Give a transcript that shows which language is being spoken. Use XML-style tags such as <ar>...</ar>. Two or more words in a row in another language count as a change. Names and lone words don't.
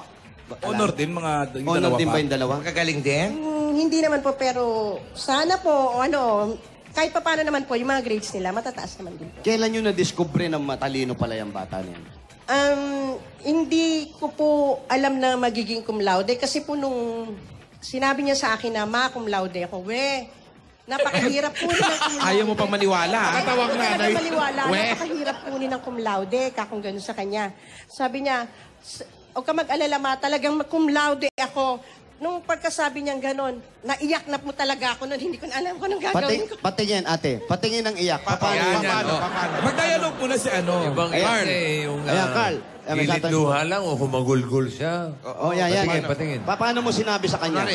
<tl>Honor din, mga yung Honor dalawa din pa. ba yung dalawa? Magkagaling din? Hindi naman po, pero sana po, kahit pa paano naman po, yung mga grades nila, matataas naman din po. Kailan nyo na-discover na matalino pala yung bata niya? Hindi ko po alam na magiging</tl> <la>cum laude</la> <tl>kasi po nung sinabi niya sa akin na</tl> <la>cum laude</la> <tl>ako, napakahirap po ng</tl> <la>cum laude.</la> <tl>Ayaw mo pang maniwala, ha? Katawag na, Nay. Maniwala, We. napakahirap po ng</tl> <la>cum laude,</la> <tl>kakong gano'n sa kanya. Sabi niya, huwag ka mag-alala ma, talagang</tl> <la>cum laude</la> <tl>ako. nung pagkasabi niyang ganon, naiyak na po talaga ako nun. Hindi ko na alam kung anong gagawin ko. Patingin, ate. Patingin ng iyak. Paano? Mag-dialogue muna si ano. Ibang Carl. yung Ayan, Carl. gilid luha lang o humagulgul siya. Oh, yan. Patingin. Paano mo sinabi sa kanya?</tl>